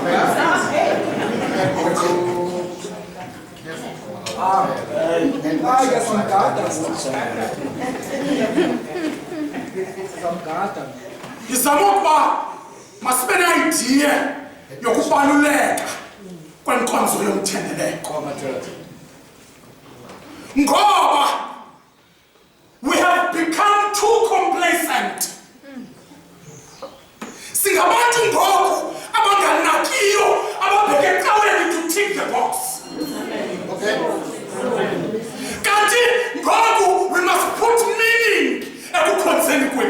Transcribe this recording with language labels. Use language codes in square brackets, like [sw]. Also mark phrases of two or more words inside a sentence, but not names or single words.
[xh] Ndizama ukuba masibe ne-idea yokubaluleka kwenkonzo yomthendeleko. [en] Ngoba we have become too complacent. [xh] Singabantu ngoku abanganakiyo ababheke ecaweni [en] to tick the box. okay. [xh] Kanti ngoku [en] we must put meaning [xh] ekukhonzeni